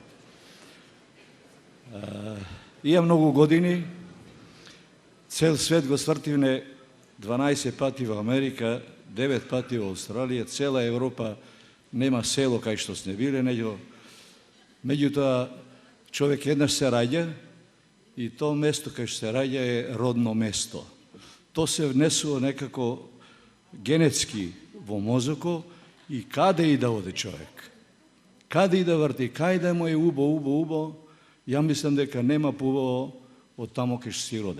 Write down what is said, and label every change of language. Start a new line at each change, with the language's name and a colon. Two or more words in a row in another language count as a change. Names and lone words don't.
Macedonian: Имам многу години, цел свет го свртивне 12 пати во Америка, 9 пати во Австралија, цела Европа, нема село кај што сме биле, меѓутоа човек еднаш се раѓа и то место kај што се раѓа е родно место. То се внесува некако генетски во мозоко и каде и да оде човек. Каде и да врти, кај да му е убо, ја мислам дека нема поубаво од тамо кај што си роден.